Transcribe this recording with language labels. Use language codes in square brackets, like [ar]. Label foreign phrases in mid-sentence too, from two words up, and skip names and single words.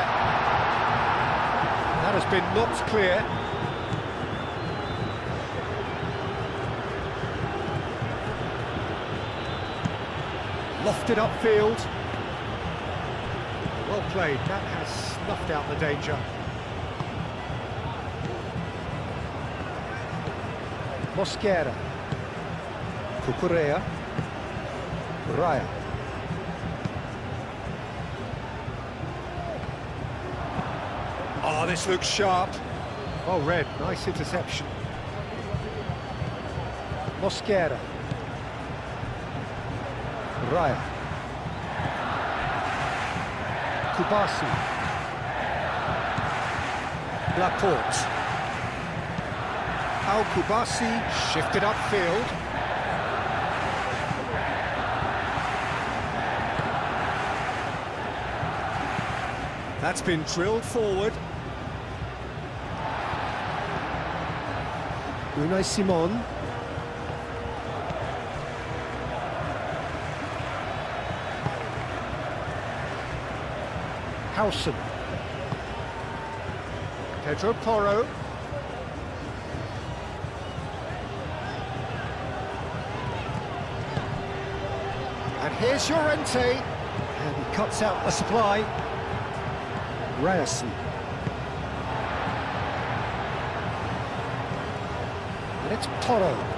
[en] That has been knocked clear. Lofted upfield. Well played, that has snuffed out the danger. Mosquera. Cucurella. Raya. Oh, this looks sharp. Oh, red, nice interception. Mosquera. Raya. Kubasi. Laporte. Kubasi shifted upfield. That's been drilled forward. Unai Simon. Howson. Pedro Porro. And here's Llorente. And he cuts out the supply. Ryerson. And it's Porro.